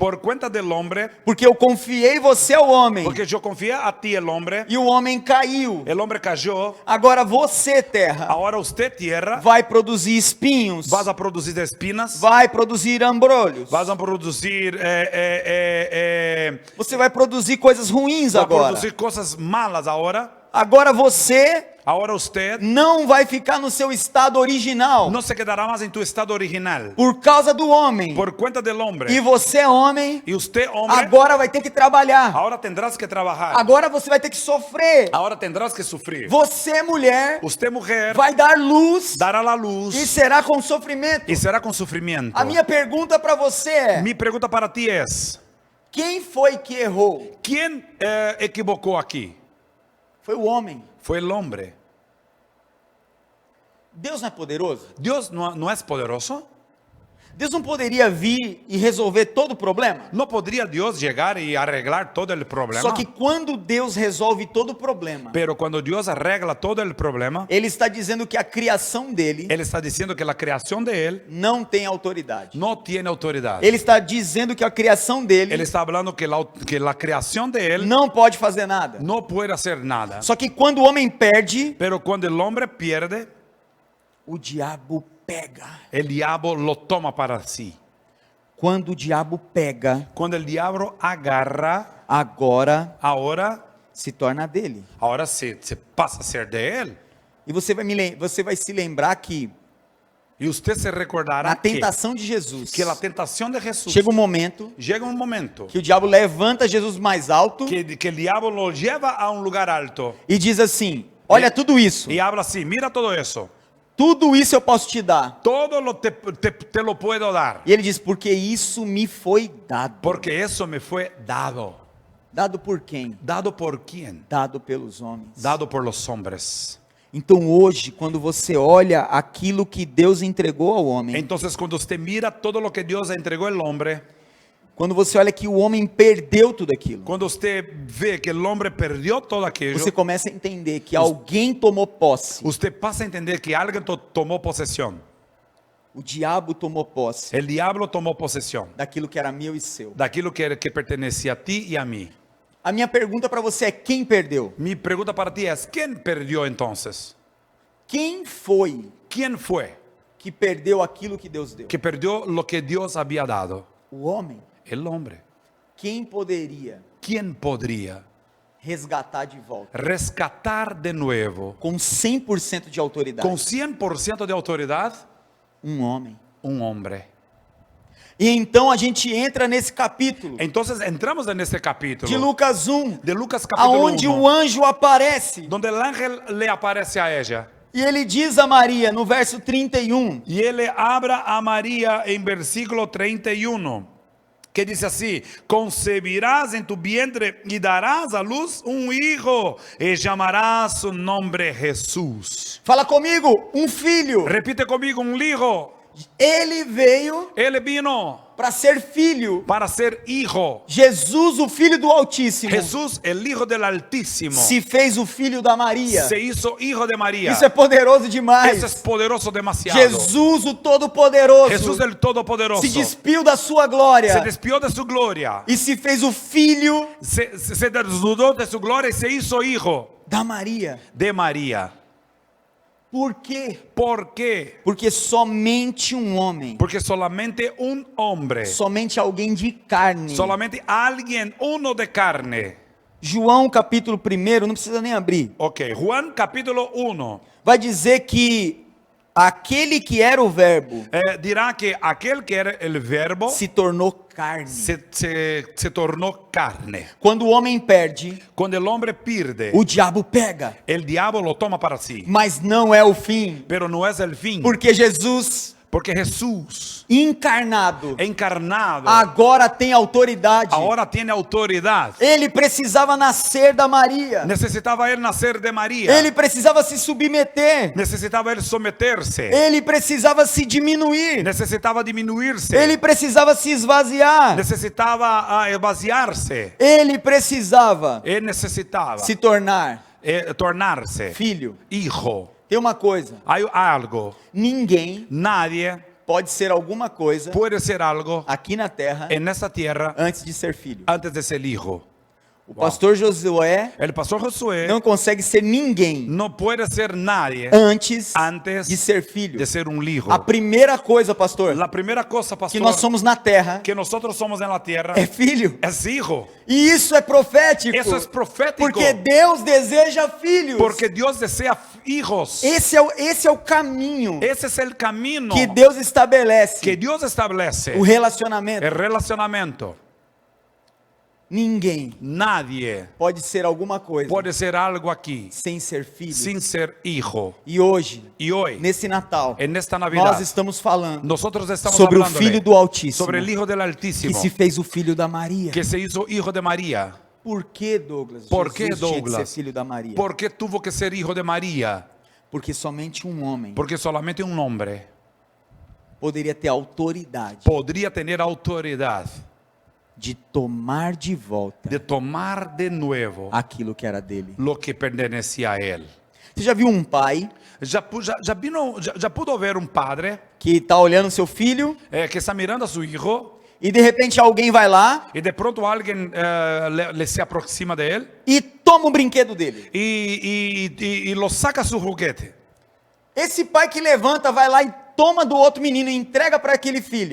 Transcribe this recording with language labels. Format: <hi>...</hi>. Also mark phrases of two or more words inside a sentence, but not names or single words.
<es>por cuenta del hombre,</es> <pt>porque eu confiei você ao homem,</pt> <es>porque yo confié a ti el hombre</es> <pt>homem caiu.</pt> <es>cayó,</es> <pt>Agora você, terra,</pt> <es>ahora usted tierra,</es> <pt>vai produzir espinhos,</pt> <es>vas a producir espinas,</es> <pt>vai produzir ambrolhos,</pt> <es>vas a producir,</es> <pt>você vai produzir coisas ruins</pt> <es>va a</es> <pt>agora.</pt> <es>producir cosas malas ahora.</es> <pt>Agora você</pt> <es>Ahora usted</es> <pt>não vai ficar no seu estado original,</pt> <es>no se quedará más en tu estado original,</es> <pt>por causa do homem.</pt> <es>por cuenta del hombre.</es> <pt>E você, homem,</pt> <es>Y usted, hombre,</es> <pt>agora vai ter que trabalhar.</pt> <es>ahora tendrás que trabajar.</es> <pt>Agora você vai ter que sofrer.</pt> <es>Ahora tendrás que sufrir.</es> <pt>Você, mulher,</pt> <es>Usted, mujer,</es> <pt>vai dar luz</pt> <es>dará la luz</es> <pt>e será com sofrimento.</pt> <es>y será con sufrimiento.</es> <pt>A minha pergunta para você é:</pt> <es>Mi pregunta para ti es,</es> <pt>quem foi que errou?</pt> <es>¿quién equivocó aquí?</es> <pt>Foi o homem.</pt> <es>Fue el hombre.</es> <pt>Deus não é poderoso?</pt> <es>Dios no es poderoso.</es> <pt>Deus não poderia vir e resolver todo o problema?</pt> <es>¿No podría Dios llegar y arreglar todo el problema?</es> <pt>Só que quando Deus resolve todo o problema,</pt> <es>Pero cuando Dios arregla todo el problema,</es> <pt>Ele está dizendo que a criação dele</pt> <es>Él está diciendo que la creación de Él</es> <pt>não tem autoridade.</pt> <es>no tiene autoridad.</es> <pt>Ele está dizendo que a criação dele</pt> <es>Él está hablando que la creación de Él</es> <pt>não pode fazer nada.</pt> <es>no puede hacer nada.</es> <pt>Só que quando o homem perde,</pt> <es>Pero cuando el hombre pierde,</es> <pt>o diabo pega.</pt> <es>el diablo lo toma para sí.</es> <pt>Quando o diabo pega,</pt> <es>Cuando el diablo agarra,</es> <pt>agora</pt> <es>ahora</es> <pt>se torna dele.</pt> <es>se pasa a ser de Él.</es> <pt>E você vai se lembrar que</pt> <es>Y usted se recordará</es> <pt>na tentação de Jesus,</pt> <es>que la tentación de Jesús</es> <pt>chega um momento</pt> <es>llega un momento</es> <pt>que o diabo levanta Jesus mais alto</pt> <es>que el diablo lo lleva a un lugar alto</es> <pt>e diz assim: olha tudo isso,</pt> <es>y habla así, mira todo eso,</es> <pt>tudo isso eu posso te dar.</pt> <es>todo te lo puedo dar,</es> <pt>E ele diz: porque isso me foi dado.</pt> <es>porque eso me fue dado.</es> <pt>Dado por quem?</pt> <es>¿Dado por quién?</es> <pt>Dado pelos homens.</pt> <es>Dado por los hombres.</es> <pt>Então hoje, quando você olha aquilo que Deus entregou ao homem,</pt> <es>Entonces cuando usted mira todo lo que Dios entregó al hombre,</es> <pt>quando você olha que o homem perdeu tudo aquilo,</pt> <es>cuando usted ve que el hombre perdió todo aquello,</es> <pt>você começa a entender que alguém tomou posse.</pt> <es>usted pasa a entender que alguien tomó posesión.</es> <pt>O diabo tomou posse</pt> <es>El diablo tomó posesión</es> <pt>daquilo que era meu e seu.</pt> <es>daquilo que pertenecía a ti y a mí.</es> <pt>A minha pergunta para você é: quem perdeu?</pt> <es>Mi pregunta para ti es, ¿quién perdió entonces?</es> <pt>Quem foi</pt> <es>¿Quién fue</es> <pt>que perdeu aquilo que Deus deu?</pt> <es>que perdió lo que Dios había dado?</es> <pt>O homem.</pt> <es>El hombre.</es> <pt>Quem poderia</pt> <es>¿Quién podría</es> <pt>resgatar de volta</pt> <es>rescatar de nuevo</es> <pt>com 100% de autoridade?</pt> <es>con 100% de autoridad</es> <pt>Um homem.</pt> <es>un hombre?</es> <pt>E então a gente entra nesse capítulo</pt> <es>Entonces entramos en este capítulo</es> <pt>de Lucas 1,</pt> <es>de Lucas capítulo</es> <pt>aonde</pt> <es>1,</es> <pt>o anjo aparece</pt> <es>donde el ángel le aparece a ella</es> <pt>e ele diz a Maria no verso 31,</pt> <es>y él le habla a María en versículo 31. que dice así: concebirás en tu vientre y darás a luz un hijo y llamarás su nombre Jesús.</es> <pt>Fala comigo, filho.</pt> <es>Repite conmigo, un hijo.</es> <pt>Ele veio</pt> <es>Él vino</es> <pt>para ser filho.</pt> <es>para ser hijo.</es> <pt>Jesus, o filho do Altíssimo,</pt> <es>Jesús, el hijo del Altísimo,</es> <pt>se fez o filho da Maria.</pt> <es>se hizo hijo de María.</es> <pt>Isso é poderoso demais.</pt> <es>Eso es poderoso demasiado.</es> <pt>Jesus, o Todo-Poderoso,</pt> <es>Jesús el Todopoderoso</es> <pt>se despiu da sua glória</pt> <es>se despió de su gloria,</es> <pt>e se fez o filho</pt> <es>se desnudó de su gloria y se hizo hijo</es> <pt>da Maria.</pt> <es>de María.</es> <pt>Por quê?</pt> <es>¿Por qué?</es> <pt>Porque somente homem,</pt> <es>Porque solamente un hombre,</es> <pt>somente alguém de carne.</pt> <es>solamente alguien, uno de carne.</es> <pt>João capítulo 1, não precisa nem abrir.</pt> <es>Ok, Juan capítulo 1</es> <pt>Vai dizer que aquele que era o verbo</pt> <es>dirá que aquel que era el verbo</es> <pt>se tornou carne.</pt> <es>se tornó carne.</es> <pt>Quando o homem perde,</pt> <es>Cuando el hombre pierde,</es> <pt>o diabo pega.</pt> <es>el diablo lo toma para sí.</es> <pt>Mas não é o fim,</pt> <es>Pero no es el fin,</es> <pt>porque Jesus,</pt> <es>porque Jesús</es> <pt>encarnado,</pt> <es>encarnado</es> <pt>agora tem autoridade.</pt> <es>ahora tiene autoridad.</es> <pt>Ele precisava nascer da Maria.</pt> <es>Necesitaba él nacer de María.</es> <pt>Ele precisava se submeter.</pt> <es>Necesitaba él someterse.</es> <pt>Ele precisava se diminuir.</pt> <es>Necesitaba disminuirse.</es> <pt>Ele precisava se esvaziar.</pt> <es>Necesitaba vaciarse.</es> <pt>Ele precisava</pt> <es>Él necesitaba</es> <pt>se tornar</pt> <es>tornarse</es> <pt>filho.</pt> <es>hijo.</es> <pt>Tem uma coisa,</pt> <es>Hay algo,</es> <pt>ninguém</pt> <es>nadie</es> <pt>pode ser alguma coisa</pt> <es>puede ser algo</es> <pt>aqui na terra</pt> <es>en esta tierra</es> <pt>antes de ser filho.</pt> <es>antes de ser hijo.</es> <pt>O pastor Josué</pt> <es>El pastor Josué</es> <pt>não consegue ser ninguém</pt> <es>no puede ser nadie</es> <pt>antes</pt> <es>antes</es> <pt>de ser filho.</pt> <es>de ser un hijo.</es> <pt>A primeira coisa, pastor,</pt> <es>La primera cosa,</es> <pt>que</pt> <es>pastor,</es> <pt>nós somos na terra</pt> <es>que nosotros somos en la tierra</es> <pt>é filho.</pt> <es>es hijo.</es> <pt>E isso é profético.</pt> <es>Eso es profético.</es> <pt>Porque Deus deseja filhos.</pt> <es>Porque Dios desea hijos.</es> <pt>Esse é o caminho</pt> <es>Ese es el camino</es> <pt>que Deus estabelece.</pt> <es>que Dios establece.</es> <pt>O relacionamento.</pt> <es>El relacionamiento.</es> <pt>Ninguém</pt> <es>Nadie</es> <pt>pode ser alguma coisa</pt> <es>puede ser algo aquí</es> <pt>sem ser filho.</pt> <es>sin ser hijo.</es> <pt>E hoje,</pt> <es>Y hoy,</es> <pt>nesse Natal,</pt> <es>en esta Navidad,</es> <pt>nós estamos falando</pt> <es>nosotros estamos</es> <pt>sobre o</pt> <es>hablando</es> <pt>Filho do Altíssimo,</pt> <es>sobre el Hijo del</es> <pt>que</pt> <es>Altísimo,</es> <pt>se fez o filho da Maria.</pt> <es>que se hizo hijo de María.</es> <pt>Por que, Douglas? Por Jesus que, tinha que Douglas? ser filho da Maria?</pt> <es>¿Por qué tuvo que ser hijo de María?</es> <pt>Porque somente homem</pt> <es>Porque solamente un hombre</es> <pt>poderia ter autoridade</pt> <es>podría tener autoridad</es> <pt>de tomar de volta</pt> <es>de tomar de nuevo</es> <pt>aquilo que era dele.</pt> <es>lo que pertenecía a él.</es> <pt>Você já viu um pai</pt> <es>Já pudo ver un padre</es> <pt>que está olhando seu filho</pt> <es>que está mirando a su hijo</es> <pt>e de repente alguém vai lá</pt> <es>y de pronto alguien le se aproxima de él</es> <pt>e toma o brinquedo dele?</pt> <es>y lo saca su juguete?</es> <pt>Esse pai que levanta, vai lá e toma do outro menino e entrega para aquele filho.</pt>